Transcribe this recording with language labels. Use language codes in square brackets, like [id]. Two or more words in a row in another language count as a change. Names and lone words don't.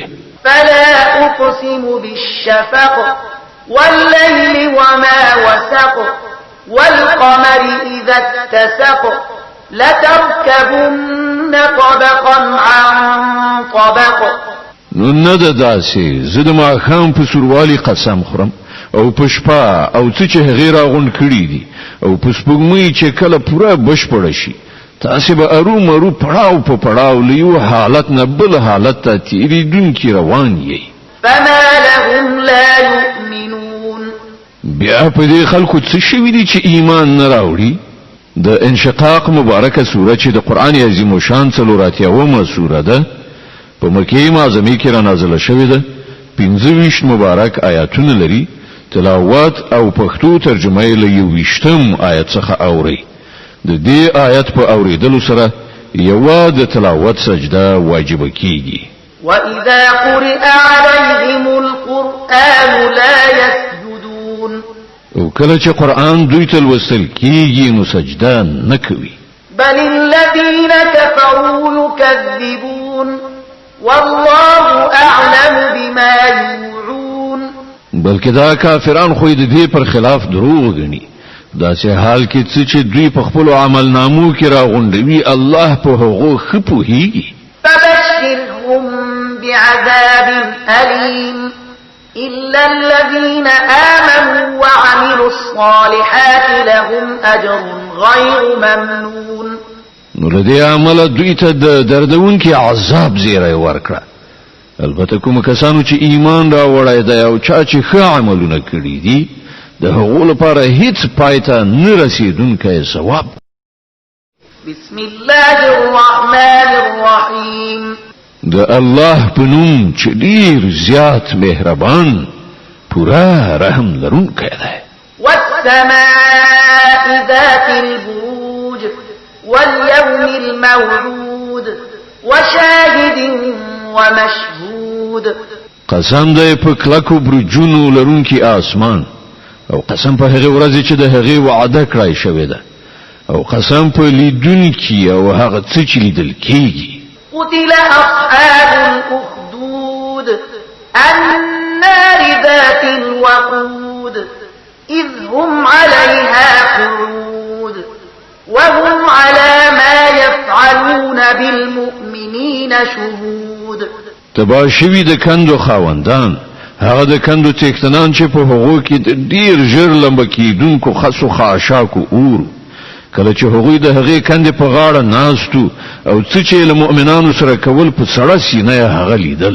[ar] فلا أقسم بالشفق والليل وما وسق والقمر إذا اتسق لتركبن طبقا عن طبق. [ps] نو نه ده داسې زه د ماښام په سوروالي قسم خورم او په شپه او څه چې هغې راغونډ کړي دي او په سپوږمۍ چې کله پوره بشپړه شي تاسې به ارومرو پړاو په پړاو له یو حالت نه بل حالت ته تېرېدونکي روان یئ. [ar] فما لهم لا يؤمنون. [ps] بیا په دې خلکو څه شوي دي چې ایمان نه راوړي؟ د انشقاق مبارکه سوره چې د قرآن عظیم الشان 84مه سوره ده په مکې معظمه کې را نازله شوې ده. 25 مبارک آیاتونه لري. تلاوت او پښتو ترجمه یې له 21 آیت څخه اوري. د دې آیت په اوریدلو سره یو د تلاوت سجده واجب کیږي. [ar] وَإِذَا قُرِئَ عَلَيْهِمُ الْقُرْآنُ لَا يَسْجُدُونَ. [ps] او کله چې قرآن دوی ته لوستل کیږي نو سجده نه کوي. [ar] بل الذين كفروا يكذبون والله أعلم بما يوعون. [ps] بلکې دا کافران خو د دې پر خلاف دروغ غني. دا چې حال کې چې دوی په خپل عمل نامو کې راغونډوي الله په هغه خپوهيږي. [ar] فبشرهم بعذاب أليم إلا الذين آمنوا وعملوا الصالحات لهم أجر غير ممنون. [ps] نو لدې عمل دوی ته د دردونکي عذاب زیری ورکړه. البته کوم کسانو چې ایمان راوړی دی او چا چې ښه عملونه کړي دي د هغو لپاره هیڅ پایته نه رسیدونکی ثواب. [ar] بسم الله الرحمن الرحیم. [ps] د الله په نوم چې ډیر زیات مهربان پورا رحم لرونکی دی. [ar] والسماء ذات البروج واليوم الموعود وشاهد ومشهود. [ps] قسم دی په کلکو برجونو لرونکی آسمان او قسم په هغه ورځ چې د هغه وعده کړای شوی ده او قسم په لیدونکي او هغه څه چې لیدل کیږي. [ar] قتل أصحاب الأخدود النار ذات الوقود إذ هم عليها قعود وهم على ما يفعلون بالمؤمنين شهود. [ps] تبا شوی د کندو خاوندان هغه د کندو تکتنان چې په هغو کې د ډیر ژر لمبه کیدونکو خاصو خاشاکو اور کله چې هغوی د هغې کندې په غاړه ناستو او څه چې له مؤمنانو سره کول په سړه سینه یې هغه لیدل.